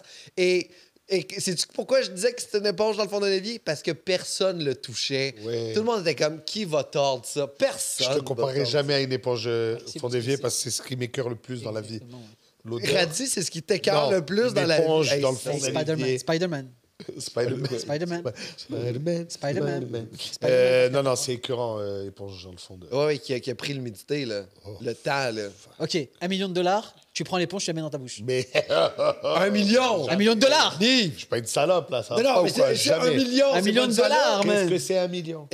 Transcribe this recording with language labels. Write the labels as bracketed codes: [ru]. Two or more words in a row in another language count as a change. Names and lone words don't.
[fr] Et sais-tu pourquoi je disais que c'était une éponge dans le fond d'un évier? Parce que personne le touchait. Ouais. Tout le monde était comme, qui va tordre ça? Personne. Je te va comparerai tordre jamais à une éponge C'est fond parce d'évier que parce que c'est ce qui m'écœure le plus dans la vie. Exactement. L'odeur. Radis, c'est ce qui t'écœure Non, le plus une dans la vie. éponge Hey, dans le c'est- fond d'un Spider-Man. Spider-Man. Spider-Man. Spider-Man. Spider-Man. Spider-Man. Non, c'est écœurant, éponge dans le fond de. Ouais, ouais, qui a pris l'humidité, là. Oh. Le temps, là. Ok, $1 million, tu prends l'éponge, tu la mets dans ta bouche. Mais 1 million! $1 million. Nive! je suis pas une salope, là. Ça va Mais pas non, ou mais quoi? c'est 1 Jamais. million! $1 c'est million pas une de dollars, salope. Qu'est-ce man. que c'est 1 million?